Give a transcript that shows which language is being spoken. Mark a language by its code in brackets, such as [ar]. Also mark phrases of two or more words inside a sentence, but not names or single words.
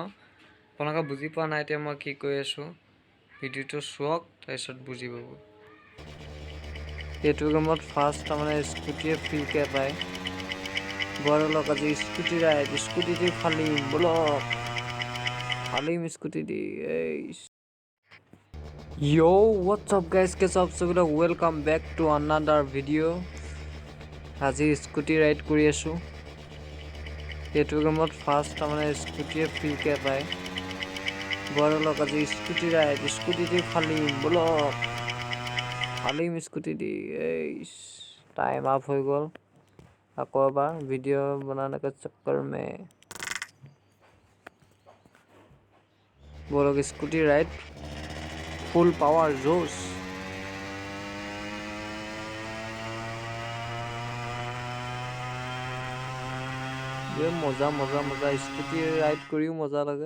[as] আপোনালোকে বুজি পোৱা নাই এতিয়া মই কি কৈ আছোঁ, ভিডিঅ'টো চাওক, তাৰপিছত বুজি পাব। এইটো গেমত ফাৰ্ষ্ট তাৰমানে স্কুটিয়ে ফ্ৰীকৈ পায়। বলক আজি [en] scooty ride, [as] স্কুটি দি ফালিম, বলক ফালিম স্কুটি দি। [en] Yo, what's up guys? [hi] कैसे आप सभी लोग? [en] welcome back to another video. [as] আজি [en] scooty ride [as] কৰি আছোঁ। এইটো গেমত ফাৰ্ষ্ট তাৰমানে স্কুটিয়ে ফ্ৰীকৈ পায়। বলক আজি [en] scooty ride, [as] স্কুটি দি ফালিম, বলক ফালিম স্কুটি দি। [en] time up [as] হৈ গ'ল। আকৌ এবাৰ ভিডিঅ' বনাने [hi] के चक्कर में [as] বলক [en] scooty ride, full power [as] জোশ। মজা মজা মজা, [en] scooty ride [as] কৰিও মজা লাগে।